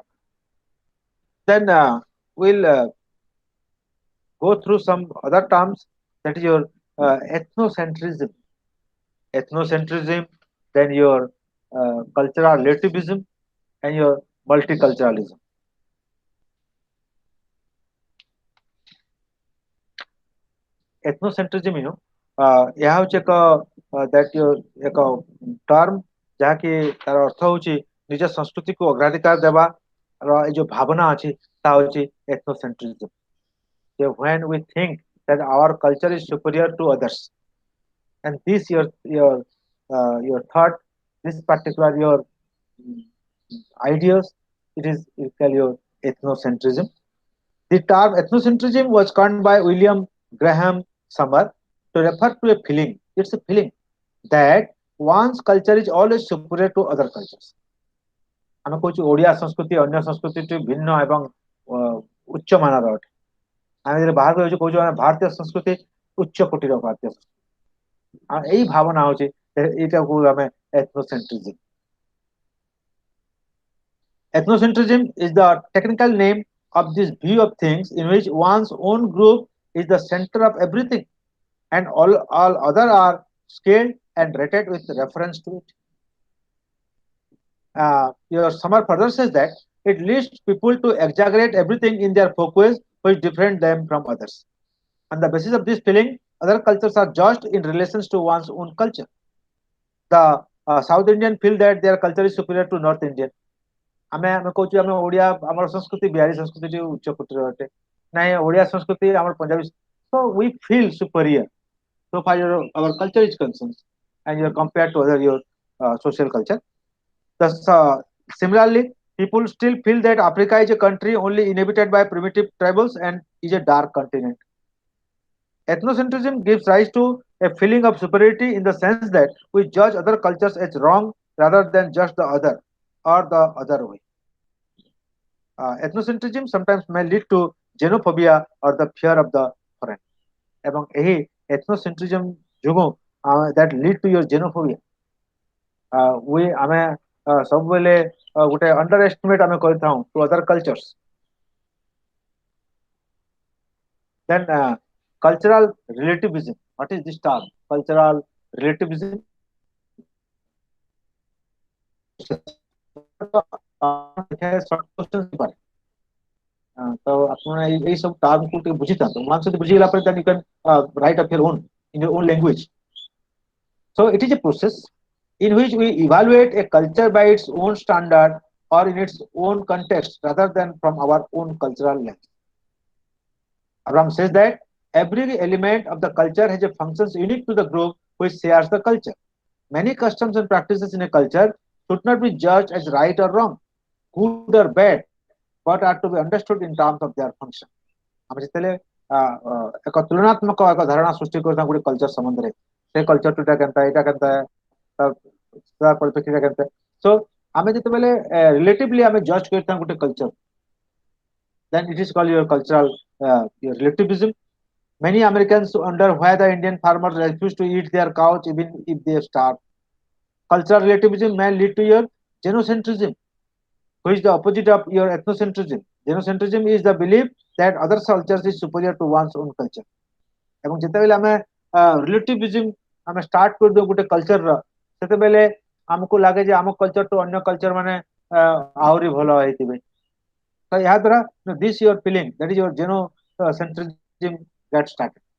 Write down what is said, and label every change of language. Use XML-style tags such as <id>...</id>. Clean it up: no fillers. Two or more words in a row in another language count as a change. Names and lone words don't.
<en>Then we'll go through some other terms, that is your ethnocentrism. Ethnocentrism, then your cultural relativism, and your multiculturalism. Ethnocentrism,</en> <or>ଏହା ହେଉଛି ଏକ</or> <en>that your</en> <or>ଏକ ଟର୍ମ ଯାହାକି ତାର ଅର୍ଥ ହେଉଛି ନିଜ ସଂସ୍କୃତିକୁ ଅଗ୍ରାଧିକାର ଦେବାର ଏ ଯୋଉ ଭାବନା ଅଛି ତାହା ହେଉଛି ethnocentrism.</or> <en>When we think that our culture is superior to others, and this your thought, this particular your ideas, it is called your ethnocentrism. The term ethnocentrism was coined by William Graham Summer to refer to a feeling. It's a feeling that one's culture is always superior to other cultures.</en> <or>ଆମେ କହୁଛୁ ଓଡ଼ିଆ ସଂସ୍କୃତି ଅନ୍ୟ ସଂସ୍କୃତିଠୁ ଭିନ୍ନ ଏବଂ ଉଚ୍ଚ ମାନର ଅଟେ ଆମେ ଯେତେବେଳେ ବାହାରକୁ ଯାଉଛୁ କହୁଛୁ ଆମେ ଭାରତୀୟ ସଂସ୍କୃତି ଉଚ୍ଚ କୋଟିର ଭାରତୀୟ ସଂସ୍କୃତି। ଏଇ ଭାବନା ହଉଛି ଏଇଟାକୁ ଆମେ ଏଥନୋସେଣ୍ଟ୍ରିଜିମ୍।</or> <en>Ethnocentrism is the technical name of this view of things in which one's own group is the center of everything and all other are scaled and rated with reference to it. Your summer further says that it leads people to exaggerate everything in their focus which different them from others. On the basis of this feeling, other cultures are judged in relations to one's own culture. The South Indian feel that their culture is superior to North Indian.</en> <or>ଆମେ କହୁଛୁ ଆମେ ଓଡିଆ ଆମର ସଂସ୍କୃତି ବିହାରୀ ସଂସ୍କୃତି ଉଚ୍ଚ କୋଟିର ଅଟେ, ନାଇଁ ଓଡିଆ ସଂସ୍କୃତି ଆମର ପଞ୍ଜାବୀ,</or> <en>so we feel superior so far our culture is concerned and you are compared to other your social culture. Thus, similarly, people still feel that Africa is a country only inhabited by primitive tribals and is a dark continent. Ethnocentrism gives rise to a feeling of superiority in the sense that we judge other cultures as wrong rather than just the other or the other way. Ethnocentrism sometimes may lead to xenophobia or the fear of the foreign.</en> <or>ଏବଂ ଏହି ethnocentrism ଯୋଗୁଁ</or> <en>that lead to your xenophobia.</en> <or>ଆମେ ସବୁବେଳେ ଗୋଟେ</or> <en>under estimate</en> <or>ଆମେ କରିଥାଉ</or> <en>to other cultures. Then cultural relativism. What is this term? Cultural relativism. Short questions paper. So</en> <or>ଆପଣ ଏଇ ସବୁ ଟର୍ମ କୁ ଟିକେ ବୁଝିଥାନ୍ତୁ, ୱାନ୍ସ ଯଦି ବୁଝିଗଲା ପରେ</or> <en>then you can write of your own in your own language. So it is a process in which we evaluate a culture by its own standard or in its own context rather than from our own cultural lens. Abraham says that every element of the culture has a functions unique to the group which shares the culture. Many customs and practices in a culture should not be judged as right or wrong, good or bad, but are to be understood in terms of their function.</en> <or>ଆମେ ଯେତେବେଳେ ଏକ ତୁଳନାତ୍ମକ ଏକ ଧାରଣା ସୃଷ୍ଟି କରିଥାଉ ଗୋଟେ କଲଚର ସମ୍ବନ୍ଧରେ, ସେ କଲଚର ଟୁଟା କେନ୍ତା ଏଇଟା କେନ୍ତା ତାର ପରିପ୍ରେକ୍ଷୀରେ କେନ୍ତା, ସୋ ଆମେ ଯେତେବେଳେ ରିଲେଟିଭଲି ଆମେ ଜଜ୍ କରିଥାଉ ଗୋଟେ କଲଚର,</or> <en>then it is called your cultural your relativism. Many Americans wonder why the Indian farmers refuse to eat their cows even if they starve. Cultural relativism may lead to your genocentrism, which is the opposite of your ethnocentrism. Genocentrism is the belief that other cultures is superior to one's own culture.</en> <or>ଏବଂ ଯେତେବେଳେ ଆମେ ରିଲେଟିଭିଜମ ଆମେ ଷ୍ଟାର୍ଟ କରିଦେଉ ଗୋଟେ କଲଚରର, ସେତେବେଳେ ଆମକୁ ଲାଗେ ଯେ ଆମ କଲଚରଠୁ ଅନ୍ୟ କଲଚର ମାନେ ଆହୁରି ଭଲ ହେଇଥିବେ। ତ ଏହା ଦ୍ୱାରା</or> <en>this your feeling, that is your genocentrism gets started.</en>